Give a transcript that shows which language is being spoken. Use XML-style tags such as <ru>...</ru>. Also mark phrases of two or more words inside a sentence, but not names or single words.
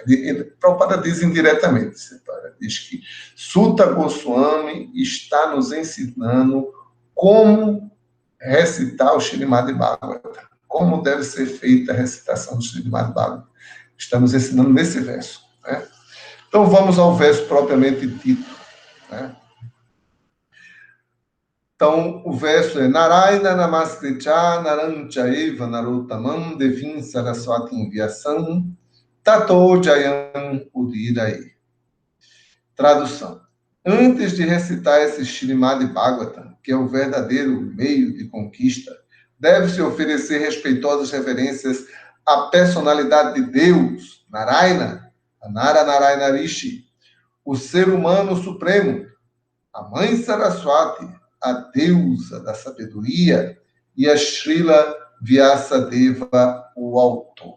<pt>Prabhupada diz indiretamente, diz que Sutta Goswami está nos ensinando como recitar o Śrīmad Bhagavatam, como deve ser feita a recitação do Śrīmad Bhagavatam. Está nos ensinando nesse verso. Né? Então, vamos ao verso propriamente dito. Né? Então, o verso é</pt> <sa>नारायणं नमस्कृत्य नरं चैव नरोत्तमम् देवीं सरस्वतीं व्यासं ततो जयम् उदीरयेत्.</sa> <pt>Tradução. Antes de recitar esse Śrīmad Bhagavatam, que é o verdadeiro meio de conquista, deve-se oferecer respeitosas reverências à personalidade de Deus, Narayana, a Nara Narayana Rishi, o ser humano supremo, a mãe Saraswati, a deusa da sabedoria, e a Srila Vyasadeva, o autor.</pt>